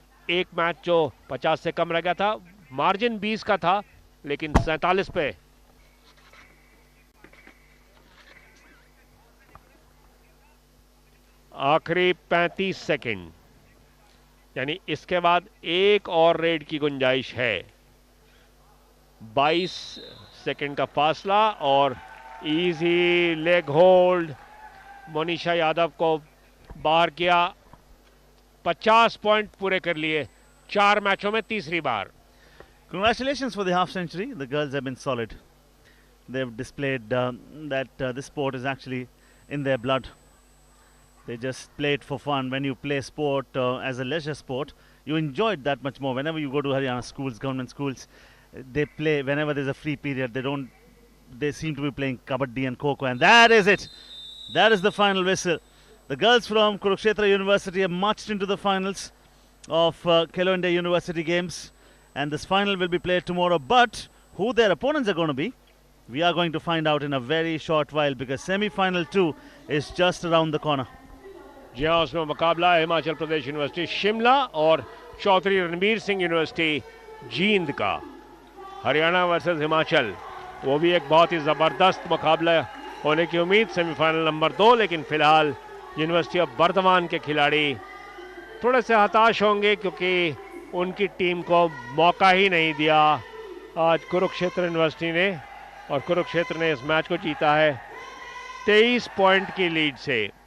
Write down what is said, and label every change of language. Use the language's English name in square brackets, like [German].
[Hindi] एक मैच जो 50 से कम रह गया था, मार्जिन 20 का था लेकिन 47 पे आखिरी 35 सेकंड, यानी इसके बाद एक और रेड की गुंजाइश है। 22 सेकंड का फासला और easy leg hold, Monisha Yadav को बाहर किया। 50 पॉइंट पूरे कर लिए 4 मैचों में तीसरी बार। [English] Congratulations for the half century. The girls have been solid. They've displayed that this sport is actually in their blood. They just play it for fun. When you play sport as a leisure sport, you enjoy it that much more. Whenever you go to Haryana schools, government schools, they play whenever there's a free period. They seem to be playing kabaddi and kho-kho, and that is it. That is the final whistle. The girls from Kurukshetra University have marched into the finals of Khelo India University Games, and this final will be played tomorrow. But who their opponents are going to be, we are going to find out in a very short while, because semi-final 2 is just around the corner. [Hindi] जी हाँ, उसमें मुकाबला है Himachal Pradesh university Shimla और Chaudhary Ranbir Singh university Jind का। Haryana versus Himachal, वो भी एक बहुत ही ज़बरदस्त मुकाबला होने की उम्मीद। सेमीफाइनल नंबर 2, लेकिन फिलहाल यूनिवर्सिटी ऑफ बर्दवान के खिलाड़ी थोड़े से हताश होंगे क्योंकि उनकी टीम को मौका ही नहीं दिया आज कुरुक्षेत्र यूनिवर्सिटी ने, और कुरुक्षेत्र ने इस मैच को जीता है 23 पॉइंट की लीड से।